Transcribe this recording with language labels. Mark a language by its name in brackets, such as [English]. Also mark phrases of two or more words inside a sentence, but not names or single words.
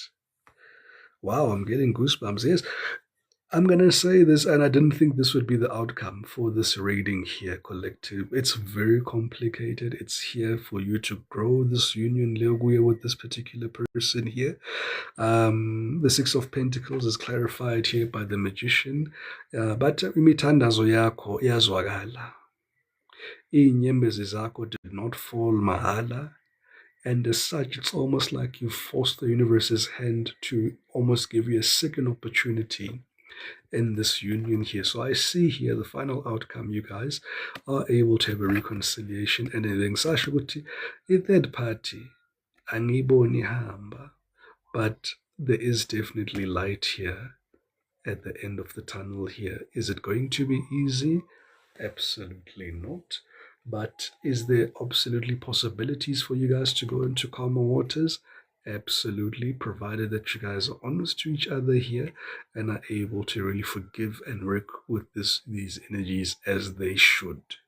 [English] Wow, I'm getting goosebumps. Yes, I'm going to say this, and I didn't think this would be the outcome for this reading here, collective. It's very complicated. It's here for you to grow this union, Leoguya, with this particular person here. The Six of Pentacles is clarified here by the Magician. [Zulu] But imithandazo yakho iyazwakala. [Xhosa] Iinyembezi zakho [English] did not fall mahala. And as such, it's almost like you forced the universe's hand to almost give you a second opportunity in this union here. So I see here the final outcome, you guys are able to have a reconciliation, and [Zulu] ngisasho ukuthi i-third party angiyiboni ihamba, [English] but there is definitely light here at the end of the tunnel here. Is it going to be easy? Absolutely not. But is there absolutely possibilities for you guys to go into calmer waters? Absolutely, provided that you guys are honest to each other here and are able to really forgive and work with these energies as they should.